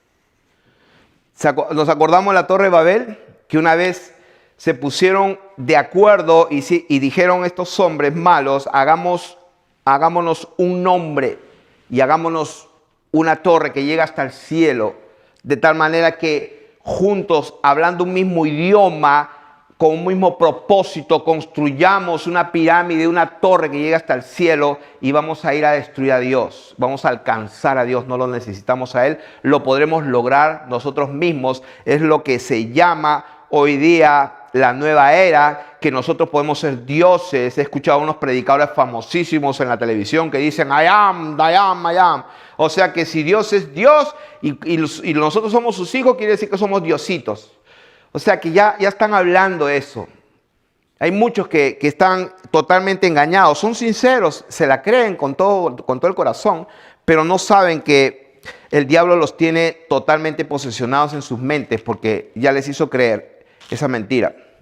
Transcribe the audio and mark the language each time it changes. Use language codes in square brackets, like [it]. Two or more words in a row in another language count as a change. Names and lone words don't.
[es] Nos acordamos de la Torre de Babel, que una vez se pusieron de acuerdo y dijeron estos hombres malos, hagámonos un nombre y hagámonos una torre que llega hasta el cielo, de tal manera que juntos, hablando un mismo idioma, con un mismo propósito, construyamos una pirámide, una torre que llega hasta el cielo y vamos a ir a destruir a Dios. Vamos a alcanzar a Dios, no lo necesitamos a Él. Lo podremos lograr nosotros mismos. Es lo que se llama hoy día la nueva era, que nosotros podemos ser dioses. He escuchado a unos predicadores famosísimos en la televisión que dicen, [en] I am, I am, I am. [es] O sea que si Dios es Dios y nosotros somos sus hijos, quiere decir que somos diositos. O sea que ya están hablando eso. Hay muchos que están totalmente engañados. Son sinceros, se la creen con todo el corazón, pero no saben que el diablo los tiene totalmente posesionados en sus mentes porque ya les hizo creer esa mentira.